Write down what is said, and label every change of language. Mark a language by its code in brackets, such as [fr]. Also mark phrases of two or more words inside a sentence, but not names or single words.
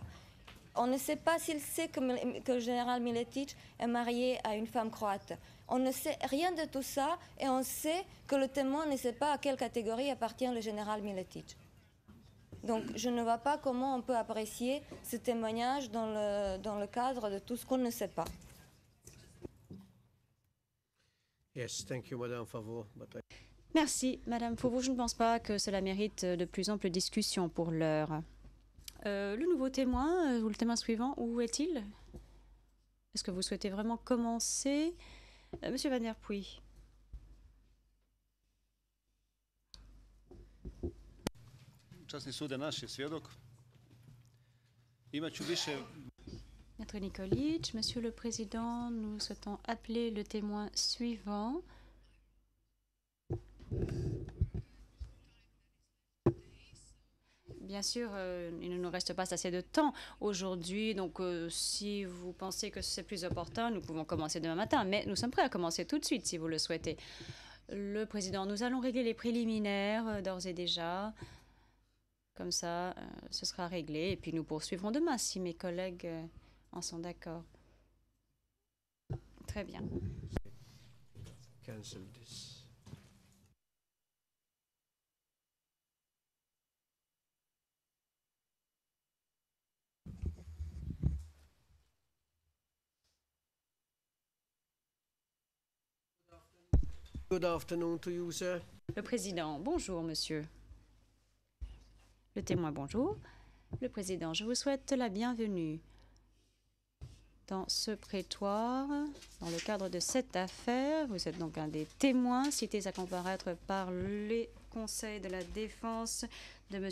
[fr] On ne sait pas s'il sait que le général Miletic est marié à une femme croate. On ne sait rien de tout ça, et on sait que le témoin ne sait pas à quelle catégorie appartient le général Miletic. Donc je ne vois pas comment on peut apprécier ce témoignage dans le cadre de tout ce qu'on ne sait pas. [en] Yes, thank you, [fr] Madame Fauveau. Merci, Madame Fauveau. Je ne pense pas que cela mérite de plus amples discussions pour l'heure. Le nouveau témoin, ou le témoin suivant, où est-il? Est-ce que vous souhaitez vraiment commencer? Monsieur Van Der Puy. [sr] Časni sude, naš je svjedok. Imaću više... [fr] Maître Nikolic, Monsieur le Président, nous souhaitons appeler le témoin suivant. Bien sûr, il ne nous reste pas assez de temps aujourd'hui, donc si vous pensez que c'est plus opportun, nous pouvons commencer demain matin, mais nous sommes prêts à commencer tout de suite si vous le souhaitez. Le Président, nous allons régler les préliminaires d'ores et déjà. Comme ça, ce sera réglé et puis nous poursuivrons demain si mes collègues en sont d'accord. Très bien. [en] Cancel this. Good afternoon to you, sir. [fr] Le Président, bonjour, monsieur. Le témoin, bonjour. Le Président, je vous souhaite la bienvenue dans ce prétoire. Dans le cadre de cette affaire, vous êtes donc un des témoins cités à comparaître par les conseils de la défense de M.